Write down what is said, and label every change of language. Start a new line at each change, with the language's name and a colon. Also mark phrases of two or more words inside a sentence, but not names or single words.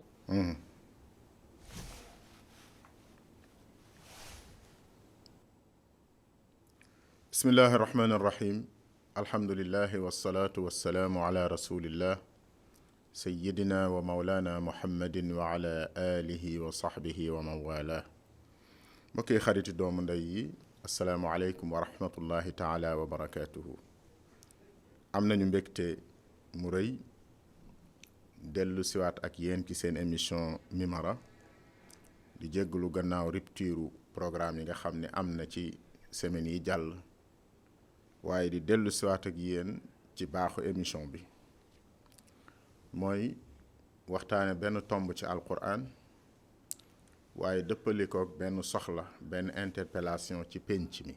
Arabic: بسم الله الرحمن الرحيم الحمد لله والصلاة والسلام على رسول الله سيدنا ومولانا محمد وعلى آله وصحبه ومن والاه.
Wolof: mbokki xariti doomu ndey yi
Arabic: السلام عليكم ورحمة الله تعالى وبركاته.
Wolof: am nañu mbégte mu rëy dellu siwaat ak yéen ci seen émission Mimara di jégglu gannaaw
French: rupture programme
Wolof: yi nga xam ne am na ci semaine yi jàll, waaye di dellu siwaat ak yéen ci baaxu émission bi mooy waxtaane benn tomb ci alquran, waaye dëppali ko benn soxla, benn interpellation ci penc mi.